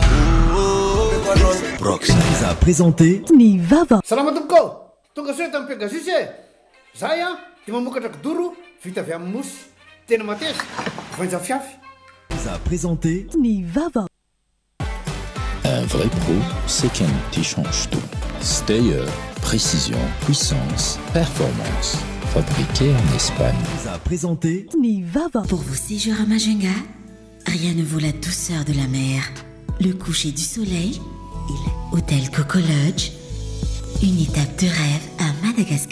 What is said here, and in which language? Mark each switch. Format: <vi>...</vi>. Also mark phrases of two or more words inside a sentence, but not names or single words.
<fr>Brox nous a présenté Nivava.</fr> <mg>Salama tompoko. Tonga soe tamin'ny Pegasus e. Zahay dia mamokatra kidoro vita avy amin'ny mosy. Tena mateza. Voanja fiafy.</mg> <fr>Nous a présenté Nivava. Un vrai pro, c'est quelqu'un qui change tout. Stayer, précision, puissance, performance. Fabriqué en Espagne. Nous a présenté Nivava. Pour vos séjours à Majunga, rien ne vaut la douceur de la mer, le coucher du soleil et l'hôtel Coco Lodge, une étape de rêve à Madagascar.</fr>